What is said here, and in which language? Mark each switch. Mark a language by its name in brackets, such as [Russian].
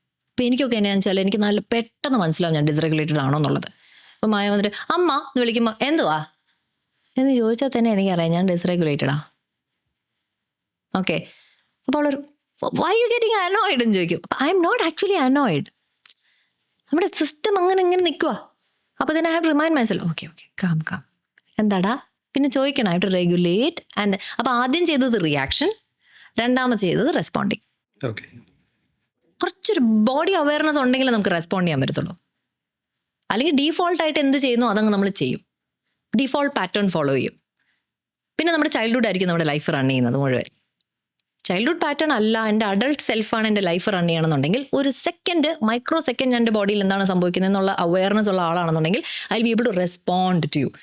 [Malayalam] ഇപ്പോൾ എനിക്കൊക്കെ എങ്ങനെയാണെന്ന് വെച്ചാൽ എനിക്ക് നല്ല പെട്ടെന്ന് മനസ്സിലാവും ഞാൻ ഡിസ്റെഗുലേറ്റഡ് ആണോ എന്നുള്ളത്. ഇപ്പോൾ മായ വന്നിട്ട് അമ്മ എന്ന് വിളിക്കുമ്പോൾ എന്തുവാ എന്ന് ചോദിച്ചാൽ തന്നെ എനിക്കറിയാം ഞാൻ ഡിസ്റെഗുലേറ്റഡാ. ഓക്കെ, അപ്പോൾ അവളൊരു [English] why you getting annoyed [Malayalam] എന്ന് ചോദിക്കും. [English] I am not actually annoyed. [Malayalam] നമ്മുടെ സിസ്റ്റം അങ്ങനെ ഇങ്ങനെ നിൽക്കുക. [English] അപ്പോൾ then I have to remind myself, okay, calm. [Malayalam] എന്താടാ, പിന്നെ ചോദിക്കണം, [English] I have to regulate. [Malayalam] And അപ്പോൾ ആദ്യം ചെയ്തത് റിയാക്ഷൻ, രണ്ടാമത് ചെയ്തത് റെസ്പോണ്ടിങ്. ഓക്കെ. കുറച്ചൊരു ബോഡി അവയർനെസ് ഉണ്ടെങ്കിൽ നമുക്ക് റെസ്പോണ്ട് ചെയ്യാൻ പറ്റത്തുള്ളൂ. അല്ലെങ്കിൽ ഡീഫോൾട്ടായിട്ട് എന്ത് ചെയ്യുന്നു അതങ്ങ് നമ്മൾ ചെയ്യും, ഡീഫോൾട്ട് പാറ്റേൺ ഫോളോ ചെയ്യും. പിന്നെ നമ്മുടെ ചൈൽഡ്ഹുഡ് ആയിരിക്കും നമ്മുടെ ലൈഫ് റൺ ചെയ്യുന്നത് മുഴുവൻ. ചൈൽഡ്ഹുഡ് പാറ്റേൺ അല്ല, എൻ്റെ അഡൾട്ട് സെൽഫാണ് എൻ്റെ ലൈഫ് റൺ ചെയ്യണമെന്നുണ്ടെങ്കിൽ ഒരു സെക്കൻഡ്, മൈക്രോ സെക്കൻഡ് എൻ്റെ ബോഡിയിൽ എന്താണ് സംഭവിക്കുന്നത് എന്നുള്ള അവയർനെസ് ഉള്ള ആളാണെന്നുണ്ടെങ്കിൽ [English] I will be able to respond to you.